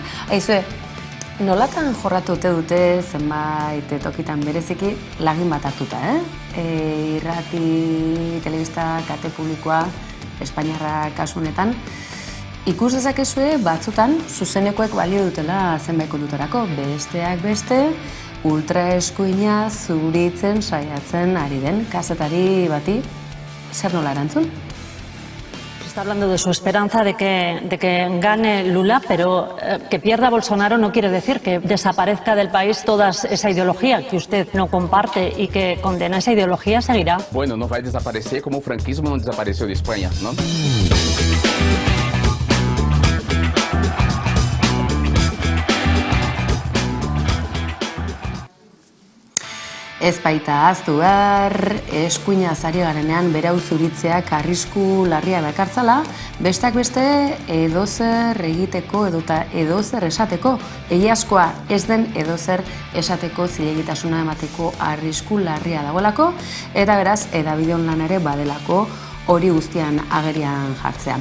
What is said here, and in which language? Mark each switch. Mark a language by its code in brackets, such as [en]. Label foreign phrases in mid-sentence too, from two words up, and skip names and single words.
[eu] Aizue, nolatan jorratu dute zenbait tokitan bereziki lagin bat hartuta, irrati, telebista, kate publikoa, Espainiarra kasunetan, ikus dezakezue batzutan zuzenekoek balio dutela zenbait kontutarako, besteak beste, ultraeskuina zuritzen saiatzen ari den kazetari bati, zer nola erantzun? [es] Está hablando de su esperanza de que gane Lula, pero que pierda Bolsonaro no quiere decir que desaparezca del país toda esa ideología que usted no comparte y que condena esa ideología seguirá. Bueno, no va a desaparecer como el franquismo no desapareció de España, ¿no? [eu] Ez baita ahaztu behar, eskuinaz ari garenean berau zuritzeak arrisku larria dakartzala, besteak beste edozer egiteko edota edozer esateko, egiazkoa ez den edozer esateko zilegitasuna emateko arrisku larria dagoelako, eta beraz, edabide online ere badelako hori guztian agerian jartzea.